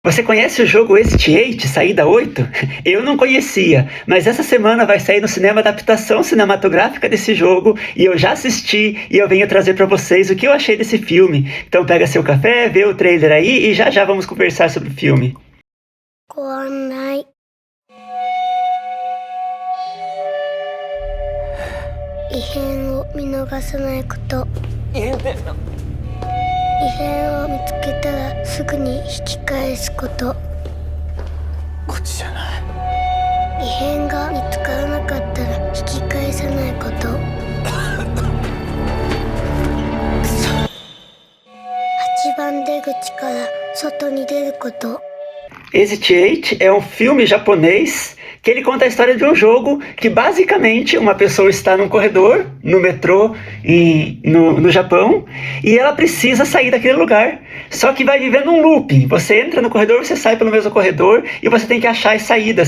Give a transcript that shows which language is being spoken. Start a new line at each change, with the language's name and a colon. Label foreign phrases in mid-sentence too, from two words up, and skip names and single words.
Portuguese: Você conhece o jogo Exit 8, Saída 8? Eu não conhecia, mas essa semana vai sair no cinema a adaptação cinematográfica desse jogo e eu já assisti e eu venho trazer pra vocês o que eu achei desse filme. Então pega seu café, vê o trailer aí e já já vamos conversar sobre o filme.
Japanese: ご案内異変を見逃さないこと。異変を見つけたらすぐに引き返すこと。こっちじゃない。異変が見つからなかったら引き返さないこと。8番出口から外に出ること。
Portuguese: Exit 8 é um filme japonês que ele conta a história de um jogo que basicamente uma pessoa está num corredor, no metrô no Japão, e ela precisa sair daquele lugar, só que vai vivendo um looping. Você entra no corredor, você sai pelo mesmo corredor e você tem que achar as saídas.